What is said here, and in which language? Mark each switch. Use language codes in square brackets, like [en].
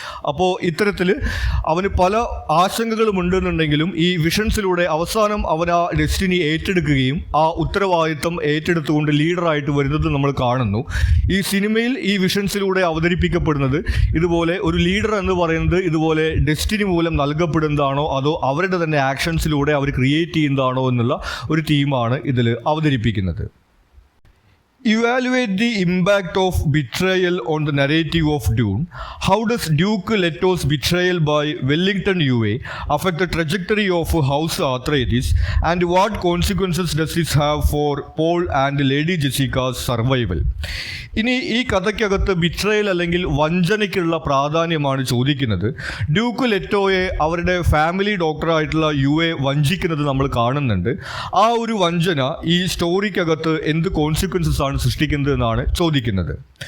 [ml] അപ്പോൾ ഇത്തരത്തിൽ അവന് പല ആശങ്കകളും ഉണ്ടെന്നുണ്ടെങ്കിലും ഈ വിഷൻസിലൂടെ അവസാനം അവൻ ആ ഡെസ്റ്റിനി ഏറ്റെടുക്കുകയും ആ ഉത്തരവാദിത്തം ഏറ്റെടുത്തുകൊണ്ട് ലീഡറായിട്ട് വരുന്നത് നമ്മൾ കാണുന്നു. ഈ സിനിമയിൽ ഈ വിഷൻസിലൂടെ അവതരിപ്പിക്കപ്പെടുന്നത് ഇതുപോലെ ഒരു ലീഡർ എന്ന് പറയുന്നത് ഇതുപോലെ ഡെസ്റ്റിനി മൂലം നൽകപ്പെടുന്നതാണോ അതോ അവരുടെ തന്നെ ആക്ഷൻസിലൂടെ അവർ ക്രിയേറ്റ് ചെയ്യുന്നതാണോ എന്നുള്ള ഒരു തീമാണ് ഇതിൽ അവതരിപ്പിക്കുന്നത്. [en] Evaluate the impact of betrayal on the narrative of Dune. How does Duke Leto's betrayal by Wellington UA affect the trajectory of House Atreides, and what consequences does this have for Paul and Lady Jessica's survival? [ml] ഇനി ഈ കഥയ്ക്കകത്ത് betrayal അല്ലെങ്കിൽ വഞ്ചനയ്ക്കുള്ള പ്രാധാന്യമാണ് ചോദിക്കുന്നത്. Duke ലെറ്റോയെ അവരുടെ family ഡോക്ടറായിട്ടുള്ള UA വഞ്ചിക്കുന്നത് നമ്മൾ കാണുന്നുണ്ട്. ആ ഒരു വഞ്ചന ഈ സ്റ്റോറിക്കകത്ത് എന്ത് കോൺസിക്വൻസസ് ആണ് സൃഷ്ടിക്കുന്നത് എന്നാണ് ചോദിക്കുന്നത്.